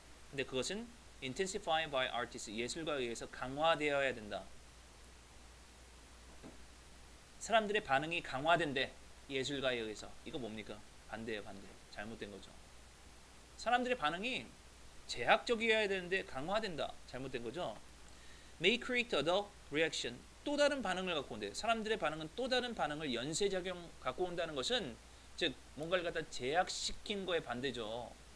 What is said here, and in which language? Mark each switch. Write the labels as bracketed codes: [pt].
[ko] 근데 그것은 [en] intensified by artists, [ko] 예술가에 의해서 강화되어야 된다. 사람들의 반응이 강화된대. 예술가에 의해서. 이거 뭡니까? 반대예요. 반대. 잘못된 거죠. 사람들의 반응이 제약적이어야 되는데 강화된다. 잘못된 거죠. [en] May create other reaction. [ko] 또 다른 반응을 갖고 온대. 사람들의 반응은 또 다른 반응을 연쇄작용 갖고 온다는 것은 즉 뭔가를 갖다 제약시킨 거에 반대죠.